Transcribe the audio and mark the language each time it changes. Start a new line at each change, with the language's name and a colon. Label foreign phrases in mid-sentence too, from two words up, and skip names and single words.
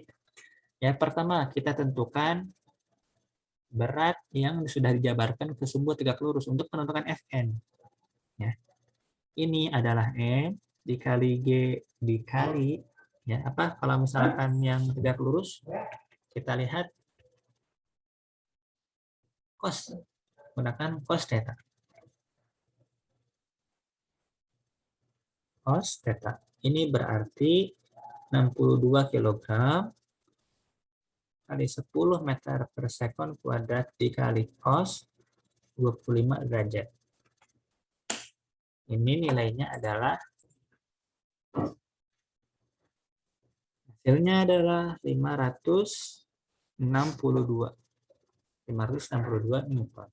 Indonesian: Yang pertama, kita tentukan berat yang sudah dijabarkan ke sebuah tegak lurus untuk menentukan Fn. Ya. Ini adalah M dikali G dikali, ya, apa kalau misalkan yang tegak lurus, kita lihat cos, gunakan cos theta. Cos theta. Ini berarti 62 kilogram kali 10 meter per sekon kuadrat dikali cos 25 derajat. Ini nilainya adalah, hasilnya adalah 562 Newton.